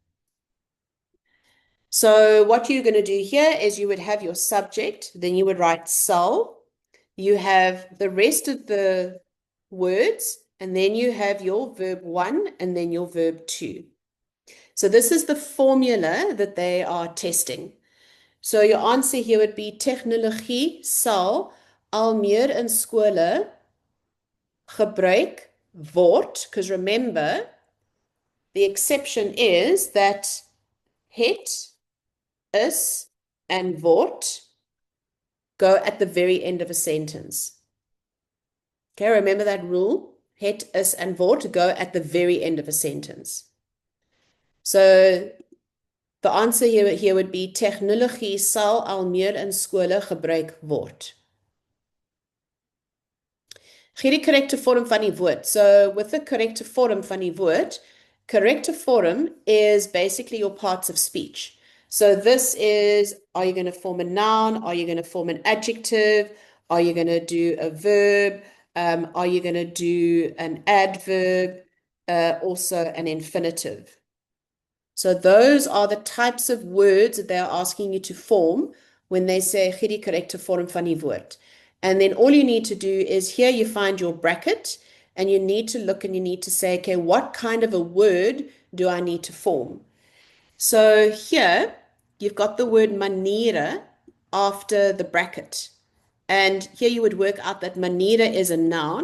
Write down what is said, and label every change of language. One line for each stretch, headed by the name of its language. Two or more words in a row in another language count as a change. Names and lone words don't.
English: So what you're going to do here is you would have your subject, then you would write sal. You have the rest of the words, and then you have your verb one and then your verb two. So this is the formula that they are testing. So your answer here would be
Afrikaans: tegnologie sal al meer in skole gebruik word,
English: because remember, the exception is that het, is, and word go at the very end of a sentence. Okay, remember that rule? Het, is, and word go at the very end of a sentence. So the answer here would be
Afrikaans: tegnologie sal al meer in skole gebruik word. Gee die korrekte vorm van die woord.
English: So with the corrective form
Afrikaans: van die woord,
English: corrective form is basically your parts of speech. So this is, are you going to form a noun? Are you going to form an adjective? Are you going to do a verb? Are you going to do an adverb? Also an infinitive. So those are the types of words that they're asking you to form when they say
Afrikaans: gee die korrekte vorm van die woord.
English: And then all you need to do is here you find your bracket and you need to look and you need to say, okay, what kind of a word do I need to form? So here you've got the word maniere after the bracket. And here you would work out that maniere is a noun.